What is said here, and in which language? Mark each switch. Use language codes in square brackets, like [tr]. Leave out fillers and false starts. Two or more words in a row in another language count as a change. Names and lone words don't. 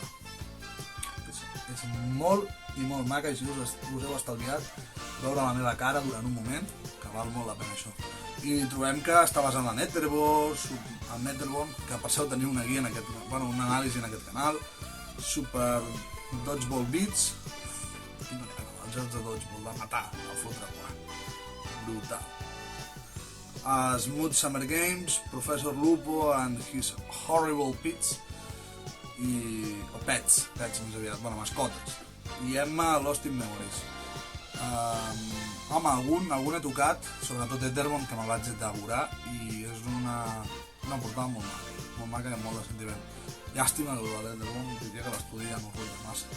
[ca] És molt i molt maca, així us heu estalviat veure la meva cara durant un moment, que val molt la pena això. I trobem que està basat en la Netherborn, que per cert teniu una guia en aquest, bueno, una anàlisi en aquest canal, Super Dodgeball Beats, els jocs de Dodgeball, de matar, de fotre quan, brutal. Smooth Summer Games, Professor Lupo and his Horrible Pets, o Pets més aviat, bueno, mascotes, i Emma Lost in Memories. Home, algun he tocat, sobretot Etherborn, que me'l vaig devorar, i és una portada molt maca i molt de sentiment. Llàstima que l'Etherborn, diria que l'estudi ja no ruïna massa.